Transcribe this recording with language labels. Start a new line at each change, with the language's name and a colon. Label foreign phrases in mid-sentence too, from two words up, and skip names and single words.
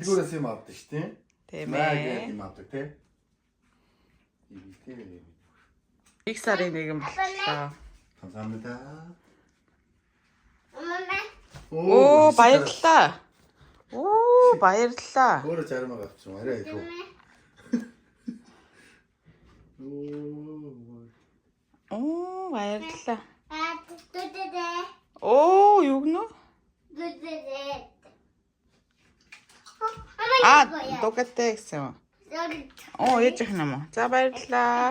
Mongolian: Дэлгүүрээс юм авдаг ш тийм. Тийм ээ. ээ. Юм авдаг тийм. Их сарын нэгэн боллоо.
Korean: 감사합니다.
Mongolian: Оо, баярлалаа. Оо, баярлалаа.
Korean: 그거를 자르면 좀 알아야 돼.
Mongolian: Оо, баярлалаа. Дэдэ. Оо, юу гэнэ? Дэдэ. А, 똑같대 гэсэн. Оо, ээж их юм уу? За, баярлалаа.